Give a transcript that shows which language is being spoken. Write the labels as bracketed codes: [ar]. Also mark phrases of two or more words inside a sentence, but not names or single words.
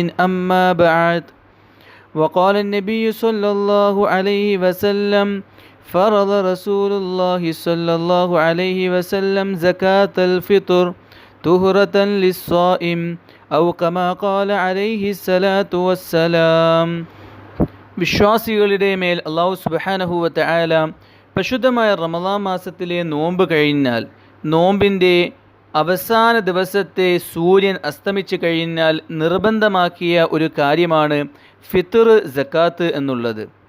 [ar] أما بعد، وقال النبي صلى الله عليه وسلم: فرض رسول الله صلى الله عليه وسلم زكاة الفطر طهرة للصائم أو كما قال عليه الصلاة والسلام. [ml] വിശ്വാസികളുടെ മേൽ അല്ലാഹു [ar] سبحانه وتعالى [ml] പരിശുദ്ധമായ റമളാൻ മാസത്തിലെ നോമ്പ് കഴിഞ്ഞാൽ, നോമ്പിൻ്റെ അവസാന ദിവസത്തെ സൂര്യൻ അസ്തമിച്ച് കഴിഞ്ഞാൽ നിർബന്ധമാക്കിയ ഒരു കാര്യമാണ് ഫിത്ർ സക്കാത്ത് എന്നുള്ളത്.